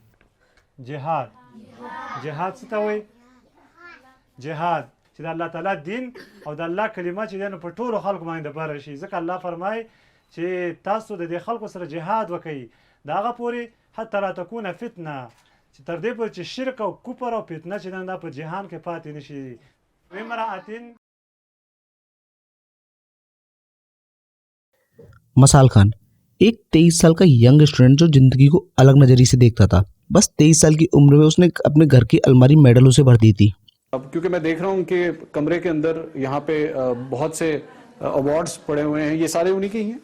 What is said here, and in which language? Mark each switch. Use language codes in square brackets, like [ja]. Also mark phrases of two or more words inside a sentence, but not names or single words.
[ps] जिहाद څه ته وایي؟ जिहाद چې د الله تعالی دین او د الله کلمه چې دی نو په ټولو خلکو باندې د بره شي، ځکه الله فرمایي چې تاسو د دې خلکو سره جهاد وکئ د هغه پورې حتی لا تکونه فتنه، چې تر دې پورې چې شرک او کفر او فتنه چې دی دا په جهان کې پاتې نه شي. [ar] امرأة [ur] مشال خان ایک 23 سال کا [en] young student [ur] جو زندگی کو الگ نظریے سے دیکھتا تھا. بس 23 سال کی عمر میں اس نے اپنے گھر کی الماری میڈلوں سے بھر دی تھی. اب کیونکہ میں دیکھ رہا ہوں کہ کمرے کے اندر یہاں پہ بہت سے ایوارڈز پڑے ہوئے ہیں، یہ سارے انہی کے ہی ہیں.